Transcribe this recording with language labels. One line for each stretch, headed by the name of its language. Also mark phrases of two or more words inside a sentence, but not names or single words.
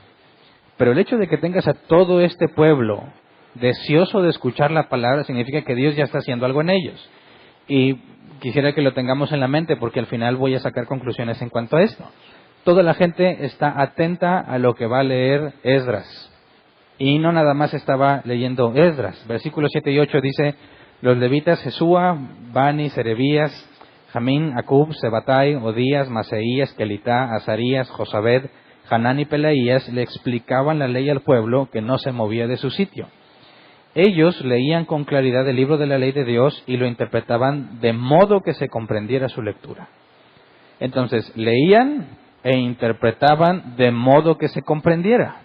Spanish: Pero el hecho de que tengas a todo este pueblo deseoso de escuchar la palabra significa que Dios ya está haciendo algo en ellos. Y quisiera que lo tengamos en la mente porque al final voy a sacar conclusiones en cuanto a esto. Toda la gente está atenta a lo que va a leer Esdras. Y no nada más estaba leyendo Esdras. Versículos 7 y 8 dice, los levitas Jesúa, Bani, Serebías, Jamín, Acub, Sebatai, Odías, Maseías, Kelitá, Azarías, Josabed, Hanán y Pelaías le explicaban la ley al pueblo que no se movía de su sitio. Ellos leían con claridad el libro de la ley de Dios y lo interpretaban de modo que se comprendiera su lectura. Entonces, leían e interpretaban de modo que se comprendiera.